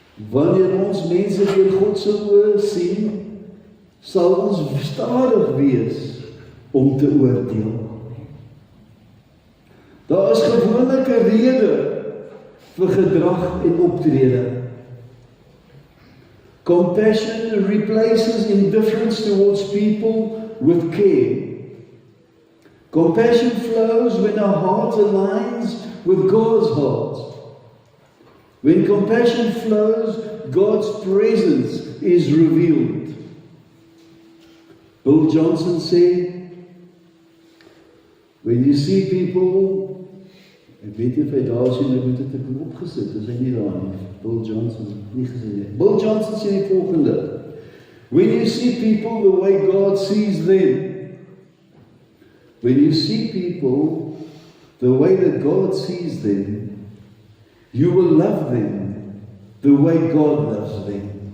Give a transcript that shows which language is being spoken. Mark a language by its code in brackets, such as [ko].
[af] Wanneer ons mense deur God se oë sien, sal ons stadig wees om te oordeel. Daar is gewoonlik 'n rede vir gedrag en optrede. [en] Compassion replaces indifference towards people with care. Compassion flows when our heart aligns with God's heart. When compassion flows, God's presence is revealed. Bill Johnson said, when you see people, [af] ek weet nie of hy daar sien, ek moet dit ek opgesit, is hy nie daar nie. Bill Johnson, nie gesien nie. [en] Bill Johnson [af] sê die volgende, [en] when you see people the way God sees them, when you see people the way that God sees them, you will love them the way God loves them.